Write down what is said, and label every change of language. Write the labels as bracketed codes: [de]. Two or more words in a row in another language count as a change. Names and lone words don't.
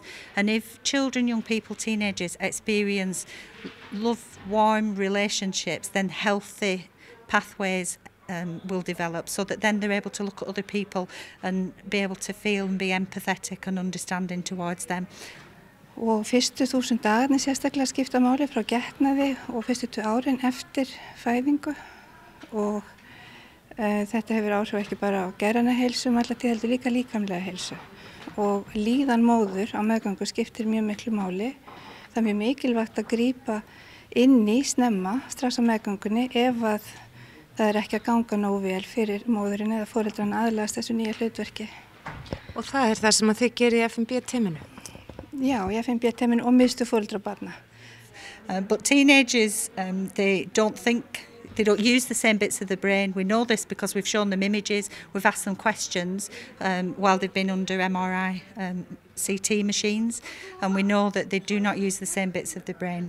[en] And if children, young people, teenagers experience love, warm relationships, then healthy pathways will develop so that then they're able to look at other people and be able to feel and be empathetic and understanding towards them. [is] Og fyrstu 1000 dagarnir sérstaklega skipta máli frá getnaði og fyrstu 2 árin eftir fæðingu og þetta hefur áhrif ekki bara á geðræna heilsu, heldur líka líkamlega heilsu. Og líðan móður á meðgöngu skiptir mjög miklu máli. Það mjög mikilvægt að grípa inn í snemma strax á meðgöngunni ef að það ekki að ganga nógu vel fyrir móðurinn eða foreldrana aðlagast þessu nýja hlutverki. Og það það sem að þið gerir í FNB-teyminu? Já, í FNB-teyminu og miðstöð foreldra og barna. [en] But teenagers, they don't use the same bits of the brain. We know this because we've shown them images, we've asked them questions while they've been under MRI CT machines, and we know that they do not use the same bits of the brain.